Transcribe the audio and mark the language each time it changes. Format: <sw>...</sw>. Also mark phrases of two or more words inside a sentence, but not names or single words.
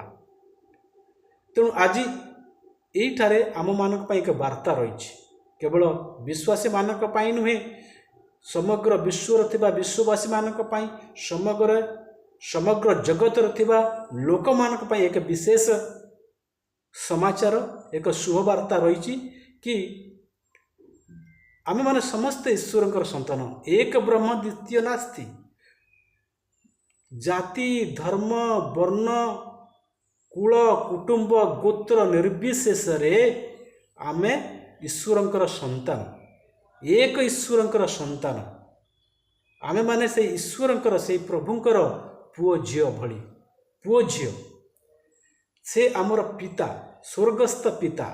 <or>ତେଣୁ ଆଜି ଏଠାରେ ଆମ ମାନଙ୍କ ପାଇଁ ଏକ ବାର୍ତ୍ତା ରହିଛି କେବଳ ବିଶ୍ୱାସୀ ମାନଙ୍କ ପାଇଁ ନୁହେଁ ସମଗ୍ର ବିଶ୍ୱର ଥିବା ବିଶ୍ୱବାସୀ ମାନଙ୍କ ପାଇଁ ସମଗ୍ର ଜଗତର ଥିବା ଲୋକ ମାନଙ୍କ ପାଇଁ ଏକ ବିଶେଷ ସମାଚାର ଏକ ଶୁଭବାର୍ତ୍ତା ରହିଛି କି ଆମେ ମାନେ ସମସ୍ତ ଈଶ୍ୱରଙ୍କର ସନ୍ତାନ ଏକ ବ୍ରହ୍ମ ଦ୍ୱିତୀୟ ନାସ୍ତି। ଜାତି ଧର୍ମ ବର୍ଣ୍ଣ କୁଳ କୁଟୁମ୍ବ ଗୋତ୍ର ନିର୍ବିଶେଷ ରେ ଆମେ ଈଶ୍ୱରଙ୍କର ସନ୍ତାନ, ଏକ ଈଶ୍ୱରଙ୍କର ସନ୍ତାନ। ଆମେମାନେ ସେଇ ଈଶ୍ୱରଙ୍କର, ସେଇ ପ୍ରଭୁଙ୍କର ପୁଅ ଝିଅ ଭଳି। ପୁଅ ଝିଅ, ସେ ଆମର ପିତା, ସ୍ୱର୍ଗସ୍ଥ ପିତା।</or>